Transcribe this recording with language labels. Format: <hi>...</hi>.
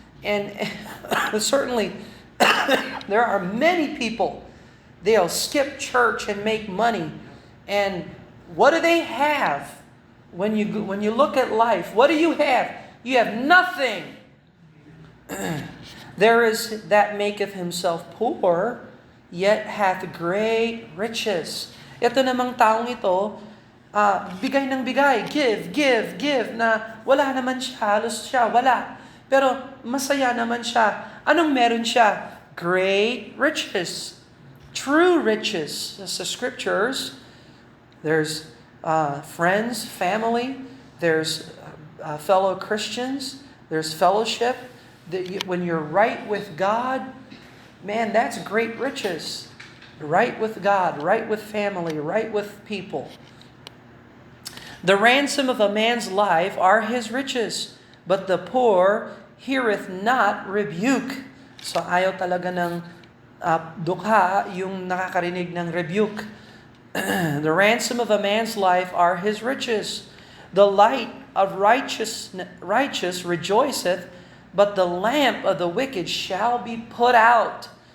<en>And certainly, there are many people, they'll skip church and make money. And what do they have? When you look at life, what do you have? You have nothing. There is that maketh himself poor, yet hath great riches.</en> <tl>Ito namang taong ito, bigay ng bigay, give, na wala naman siya, halos siya, wala. Pero masaya naman siya. Anong meron siya?</tl> <en>Great riches. True riches. Sa scriptures, there's friends, family, there's fellow Christians, there's fellowship. When you're right with God, man, that's great riches. Right with God, right with family, right with people. The ransom of a man's life are his riches, but the poor heareth not rebuke.</en> <tl>So ayaw talaga ng dukha yung nakakarinig ng rebuke.</tl> <en>The ransom of a man's life are his riches. The light of righteous rejoiceth, but the lamp of the wicked shall be put out.</en>